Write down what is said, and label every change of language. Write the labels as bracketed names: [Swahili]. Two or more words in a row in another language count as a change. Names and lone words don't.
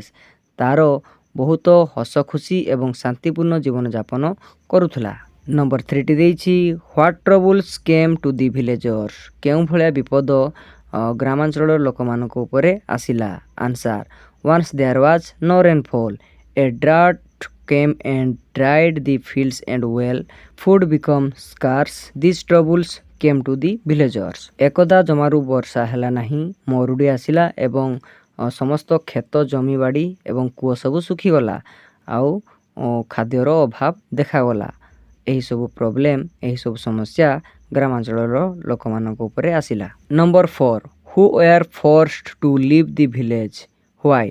[Odia] ତାର ବହୁତ ହସ ଖୁସି ଏବଂ ଶାନ୍ତିପୂର୍ଣ୍ଣ ଜୀବନଯାପନ କରୁଥିଲା। ନମ୍ବର 3ଟି ଦେଇଛି [English] what troubles came to the villagers. [Odia] କେଉଁ ଭଳିଆ ବିପଦ ଗ୍ରାମାଞ୍ଚଳର ଲୋକମାନଙ୍କ ଉପରେ ଆସିଲା? [English] answer once there was no rainfall a drought came and dried the fields and well food became scarce these troubles came to the villagers। [Odia] ଏକଦା ଜମାରୁ ବର୍ଷା ହେଲା ନାହିଁ ମରୁଡ଼ି ଆସିଲା ଏବଂ ସମସ୍ତ କ୍ଷେତ ଜମିବାଡ଼ି ଏବଂ କୂଅ ସବୁ ଶୁଖିଗଲା ଆଉ ଖାଦ୍ୟର ଅଭାବ ଦେଖାଗଲା। ଏହିସବୁ ପ୍ରୋବ୍ଲେମ୍ ଏହିସବୁ ସମସ୍ୟା ଗ୍ରାମାଞ୍ଚଳର ଲୋକମାନଙ୍କ ଉପରେ ଆସିଲା। [English] ନମ୍ବର 4 who were forced to leave the village why.